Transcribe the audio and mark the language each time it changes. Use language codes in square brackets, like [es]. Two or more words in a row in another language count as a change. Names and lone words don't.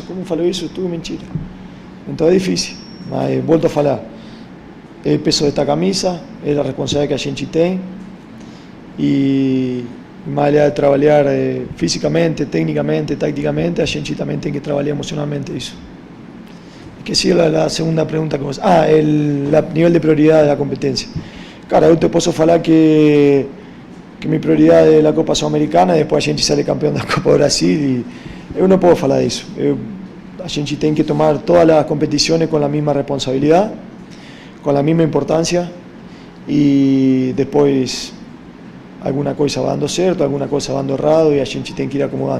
[pt] Como falou isso? Tudo mentira. Então é difícil, mas volto a falar. É o peso desta camisa, é a responsabilidade que a gente tem. E mais allá de trabalhar fisicamente, tecnicamente, taticamente, a gente também tem que trabalhar emocionalmente isso. [es] Que siga la segunda pregunta que vos... el nivel de prioridad de la competencia. [pt] Cara, eu te posso falar que [es] mi prioridad [pt] é a Copa Sul-Americana, depois a gente sale campeão da Copa do Brasil e eu não posso falar disso. A gente tem que tomar todas as competições com a mesma responsabilidade, com a mesma importância e depois alguma coisa vai dando certo, alguma coisa vai dando errado e a gente tem que ir acomodando.